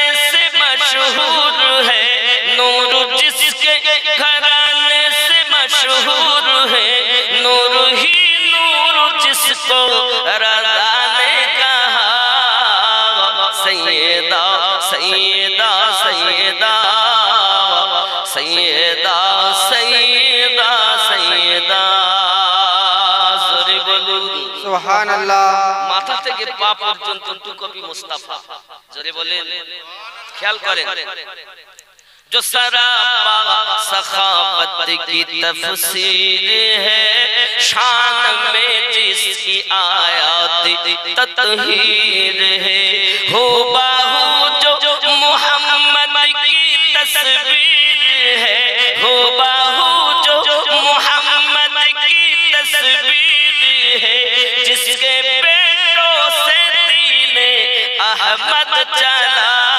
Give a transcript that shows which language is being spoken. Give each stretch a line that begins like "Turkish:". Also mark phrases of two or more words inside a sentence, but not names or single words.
Urdu: سے مشہور ہے نور جس کے گھرانے سے مشہور ہے نور ہی نور جس کو رضا نے کہا سیدہ سیدہ سیدہ سیدہ سیدہ سیدہ
Arabic: سبحان اللہ
Bangla: মাথা থেকে পা পর্যন্ত টুকপি মুস্তাফা জোরে বলেন খেয়াল করেন جو
Urdu: سراپا سخاوت کی تفسیر ہے شان میں جس کی آیات تطہیر ہے ہو باہو جو محمد کی تصویر ہے ہو باہو جو محمد کی تصویر ہے جس کے پیٹوں سے دین احمد چلا